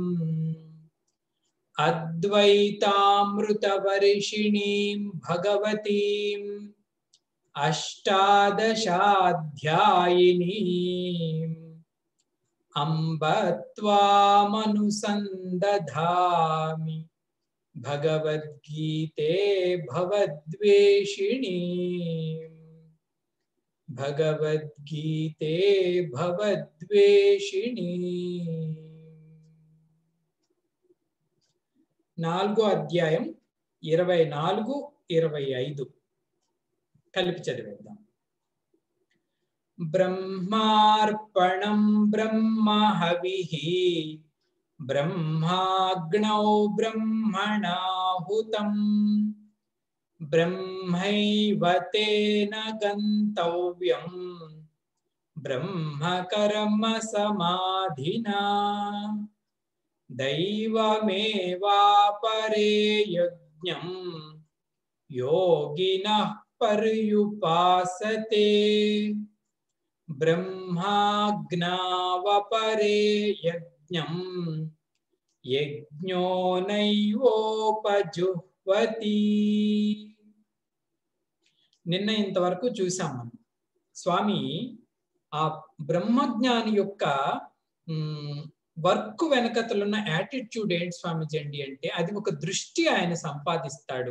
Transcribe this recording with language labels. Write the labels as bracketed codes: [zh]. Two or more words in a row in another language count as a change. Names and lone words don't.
[sa] अद्वैतामृतवर्षिणीं भगवतीम् अष्टादशाध्यायिनीम् अम्ब त्वामनुसन्दधामि भगवद्गीते भवद्वेषिणीम् भगवद्गीते भवद्वेषिणीम्। [te] 4వ అధ్యాయం 24, 25 కలిపి చదివేద్దాం. [sa] బ్రహ్మార్పణం బ్రహ్మహవిః బ్రహ్మాగ్నౌ బ్రహ్మణాహుతం బ్రహ్మైవ తేన గంతవ్యం బ్రహ్మకర్మ సమాధినా दैवमेवापरे यज्ञं योगिनः पर्युपासते బ్రహ్మాజ్ఞావపరే యజ్ఞం యజ్ఞో నైవోపజుహ్వతి. [te] నిన్న ఇంతవరకు చూసాం మనం. స్వామి ఆ బ్రహ్మజ్ఞాని యొక్క వర్క్ వెనకతలున్న యాటిట్యూడ్ ఏంటి స్వామిజీ అండి అంటే, అది ఒక దృష్టి ఆయన సంపాదిస్తాడు.